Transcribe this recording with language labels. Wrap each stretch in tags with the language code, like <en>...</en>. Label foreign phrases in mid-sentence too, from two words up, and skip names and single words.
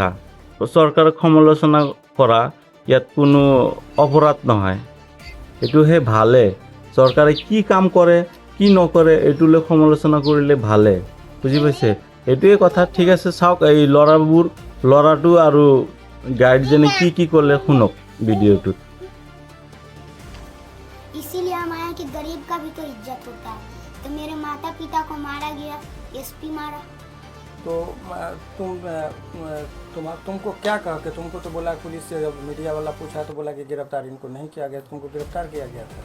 <as>চৰকাৰক সমালোচনা কৰা ইয়াত কোনো অপৰাধ নহয়, এইটোহে ভালে। চৰকাৰে কি কাম কৰে কি নকৰে এইটোলৈ সমালোচনা কৰিলে ভালে, বুজি পাইছে? এইটোৱে কথা। ঠিক আছে, চাওক এই ল'ৰাটো আৰু গাৰ্জেনে কি ক'লে শুনক ভিডিঅ'টোত।</as> <hi>इसीलिए हम आए कि गरीब का भी तो इज्जत होता है। तो मेरे माता पिता को मारा गया, SP मारा। तो तुमको क्या कहा कि तुमको तो बोला पुलिस से, जब मीडिया वाला पूछा तो बोला कि गिरफ्तार इनको नहीं किया गया, तुमको गिरफ्तार किया गया था?</hi>